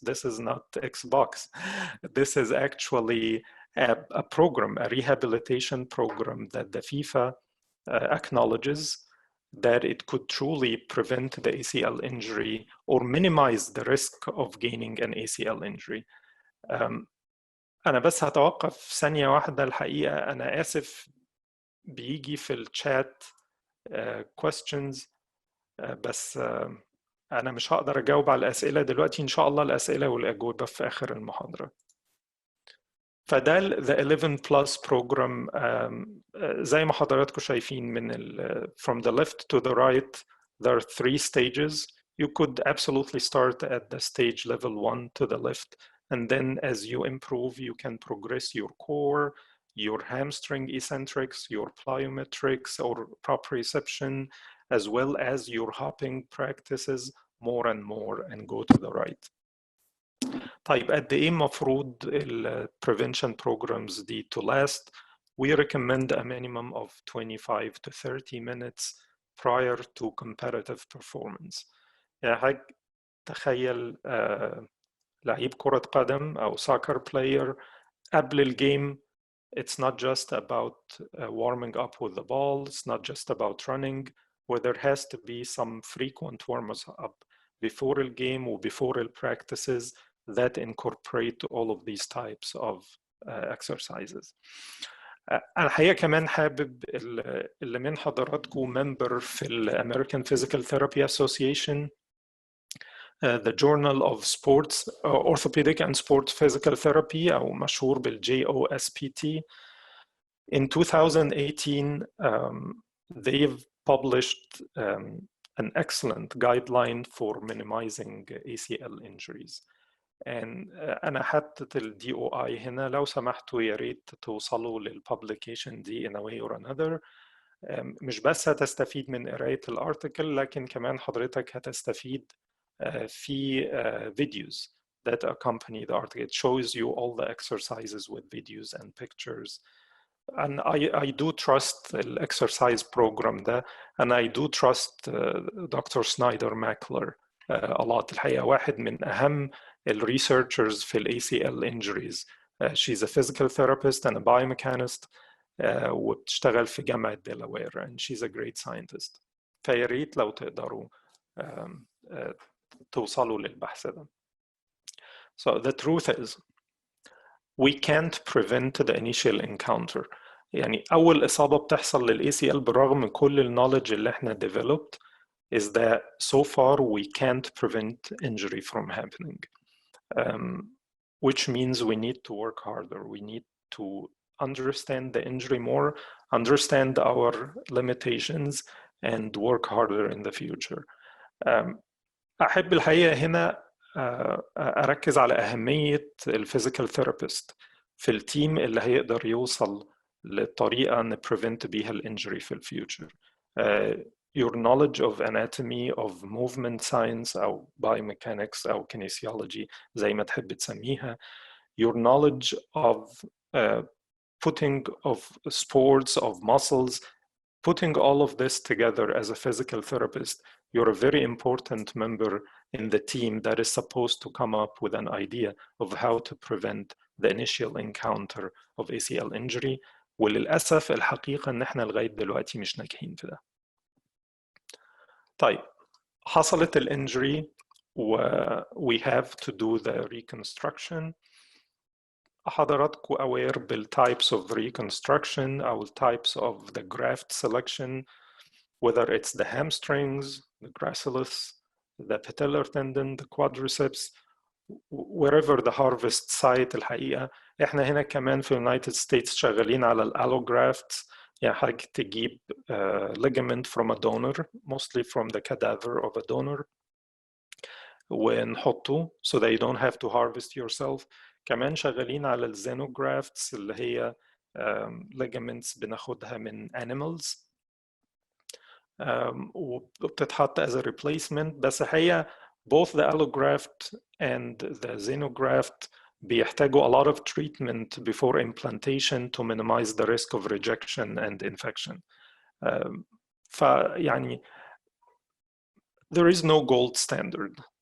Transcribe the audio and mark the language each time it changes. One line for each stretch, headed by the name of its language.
English: This is not Xbox. This is actually a program, a rehabilitation program that the FIFA acknowledges that it could truly prevent the ACL injury or minimize the risk of gaining an ACL injury.
Arabic: أنا بس هتوقف ثانية واحدة. الحقيقة أنا آسف بيجي في الشات questions, بس أنا مش هقدر أجاوب على الأسئلة دلوقتي. إن شاء الله الأسئلة والأجوبة في آخر المحاضرة.
English: فده the 11 plus program.
Arabic: زي ما حضراتكم شايفين من
English: from the left to the right there are 3 stages. You could absolutely start at the stage level 1 to the left, and then as you improve you can progress your core, your hamstring eccentrics, your plyometrics or proprioception, as well as your hopping practices more and more and go to the right.
Arabic: طيب قد ايه المفروض ال prevention programs دي
English: to last? We recommend a minimum of 25 to 30 minutes prior to competitive performance.
Arabic: يعني حضرتك تخيل لعيب كرة قدم أو soccer player قبل الجيم.
English: It's not just about warming up with the ball. It's not just about running, where there has to be some frequent warm-ups up before the game or before the practices that incorporate all of these types of exercises.
Arabic: أنا الحقيقة كمان حابب اللي من حضراتكم member في ال American Physical Therapy Association, the Journal of Sports Orthopedic and Sport Physical Therapy أو مشهور بال JOSPT.
English: In 2018, they've published an excellent guideline for minimizing ACL injuries.
Arabic: And أنا حطيت ال DOI هنا. لو سمحتوا يا ريت توصلوا للpublication دي
English: in a way or another.
Arabic: مش بس هتستفيد من قراية الارتكل, لكن كمان حضرتك هتستفيد في
English: videos that accompany the article. It shows you all the exercises with videos and pictures. And I do trust the exercise program ده, and I do trust Dr. Snyder Mackler a lot.
Arabic: الحقيقة واحد من أهم researchers في ال ACL injuries.
English: She's a physical therapist and a biomechanist
Arabic: وبتشتغل في جامعة ديلاوير,
English: and she's a great scientist.
Arabic: فيا ريت لو تقدروا توصلوا للبحث ده.
English: So the truth is we can't prevent the initial encounter.
Arabic: يعني أول إصابة بتحصل لل ACL بالرغم من كل الكنولوجي اللي احنا developed
English: is that so far we can't prevent injury from happening. Which means we need to work harder. We need to understand the injury more, understand our limitations, and work harder in the future.
Arabic: أحب الحقيقة هنا أركز على أهمية الفيزيكال ثيرابيست في التيم اللي هيقدر يوصل للطريقة نبريفنت بيها الانجري في الفيوتشر.
English: Your knowledge of anatomy of movement science أو biomechanics أو kinesiology
Arabic: زي ما تحب تسميها.
English: Your knowledge of putting of sports, of muscles, putting all of this together as a physical therapist, you're a very important member in the team that is supposed to come up with an idea of how to prevent the initial encounter of ACL injury.
Arabic: وللأسف الحقيقة إن إحنا لغاية دلوقتي مش ناجحين في ده. طيب حصلت الانجري و
English: we have to do the reconstruction. حضراتكم aware بالtypes of reconstruction أو types of the graft selection, whether it's the hamstrings, the gracilis, the patellar tendon, the quadriceps, wherever the harvest site.
Arabic: الحقيقة احنا هنا كمان في
English: United States
Arabic: شغالين على
English: allografts،
Arabic: يعني حضرتك تجيب
English: ligament from a donor, mostly from the cadaver of a donor،
Arabic: ونحطه
English: so that you don't have to harvest yourself.
Arabic: كمان شغالين على الxenografts اللي هي ligaments بناخدها من animals وبتتحط
English: as a replacement.
Arabic: بس هي
English: both the allograft and the xenograft
Arabic: بيحتاجوا
English: a lot of treatment before implantation to minimize the risk of rejection and infection. فيعني there is no gold standard.